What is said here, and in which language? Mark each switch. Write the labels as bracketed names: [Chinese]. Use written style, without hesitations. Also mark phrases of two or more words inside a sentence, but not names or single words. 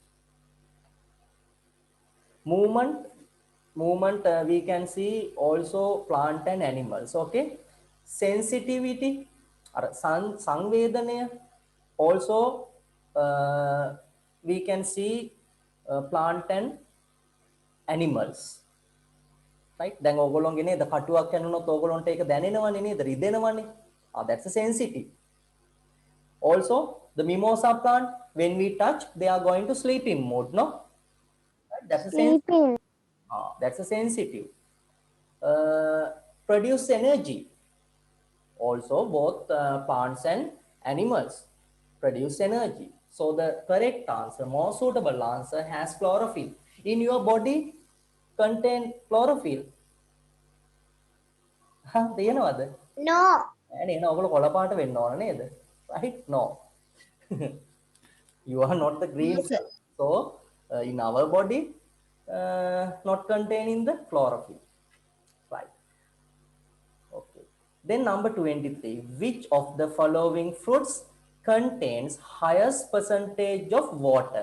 [English] Movement we can see also plant and animals. Okay, sensitivity or sanvedanaya also we can see plant and animals. Right? [Sinhala] දැන් ඕගොල්ලෝගේ නේද කටුවක් කනනොත් ඕගොල්ලන්ට ඒක දැනෙනවනේ නේද? රිදෙනවනේ. [English] That's a sensitive. Also, the mimosa plant, when we touch, they are going to sleep in mode, no? Right? That's a sensitive. Sleeping. That's a sensitive. Produce energy. Also, both plants and animals produce energy. So the correct answer, more suitable answer, has chlorophyll. In your body contain chlorophyll. [Sinhala] තියෙනවද? [English] No. [Sinhala] එහෙනම් ඔයගොල්ලෝ කොළ පාට වෙන්න ඕන නේද? [English] Right? No. You are not the green No, sir. color. So in our body not containing the chlorophyll. Right. Okay. Then number 23. Which of the following fruits contains highest percentage of water?